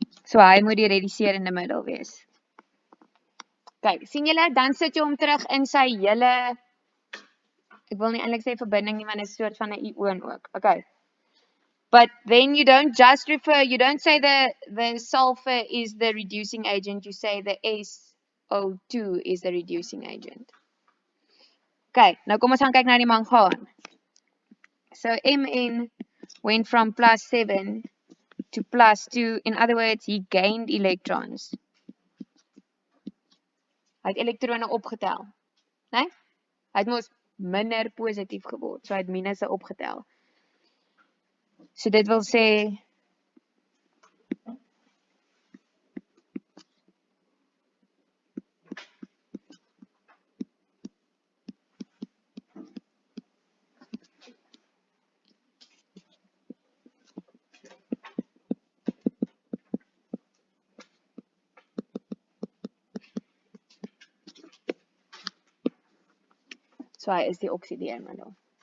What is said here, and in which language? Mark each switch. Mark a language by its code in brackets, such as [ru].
[af] So hy moet die reduserende middel wees. Kyk, sien julle, dan sit jy hom terug in sy hele, ek wil nie eintlik sê verbinding nie, want dit is 'n soort van 'n ion ook. Okay. [en] But then you don't just refer, you don't say the sulfur is the reducing agent, you say the SO2 is the reducing agent. [af] Okay, nou kom ons gaan kyk na die mangaan. [en] So Mn went from plus 7 to plus 2. In other words, he gained electrons. [af] Hy het elektrone opgetel. Nee? Hy het mos minder positief geword. So hy het minusse opgetel. So dit wil sê so hy is die oksideermiddel.